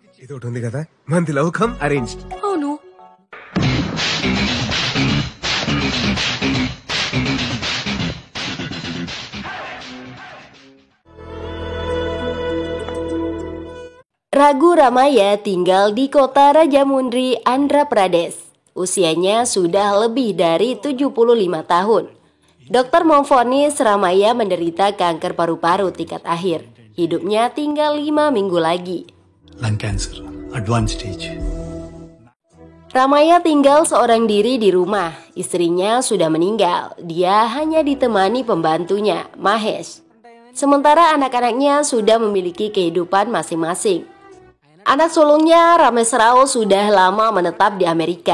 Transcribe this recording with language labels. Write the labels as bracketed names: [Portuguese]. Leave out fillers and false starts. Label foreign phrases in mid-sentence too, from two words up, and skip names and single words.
[English] Oh no. [Indonesian] Ragu Ramaya tinggal di kota Rajamundry, Andhra Pradesh. Usianya sudah lebih dari 75 tahun. Dokter memvonis Ramaya menderita kanker paru-paru tingkat akhir. Hidupnya tinggal 5 minggu lagi. [English] lung cancer advance stage. [Indonesian] Ramaya tinggal seorang diri di rumah. Istrinya sudah meninggal. Dia hanya ditemani pembantunya, Mahesh. Sementara anak-anaknya sudah memiliki kehidupan masing-masing. Anak sulungnya, Ramesh Rao, sudah lama menetap di Amerika.